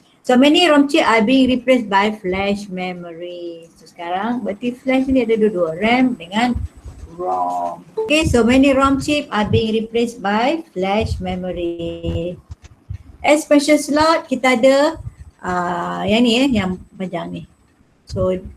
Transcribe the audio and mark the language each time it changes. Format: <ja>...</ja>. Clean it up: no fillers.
<en>So many ROM chip are being replaced by flash memory.</en> <ms>So sekarang berarti flash ni ada dua-dua, RAM dengan ROM.</ms> <en>Okay, so many ROM chip are being replaced by flash memory.</en> <ms>Special slot kita ada yang ni yang panjang ni. So</ms>